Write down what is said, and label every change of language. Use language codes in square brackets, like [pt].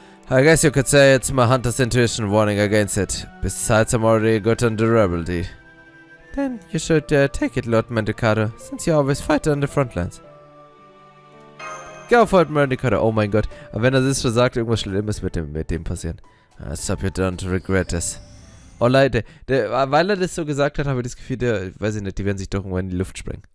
[en] I guess you could say it's my hunter's intuition warning against it. Besides, I'm already good on durability. Then you should take it, Lord Mendicato, since you always fight on the front lines. Go for it, Mendicato. [de] Oh mein Gott. Aber wenn er das schon sagt, irgendwas Schlimmes mit dem passieren. [en] I hope you don't regret this. [de] Oh Leute, weil er das so gesagt hat, habe ich das Gefühl, weiß ich nicht, die werden sich doch irgendwo in die Luft sprengen.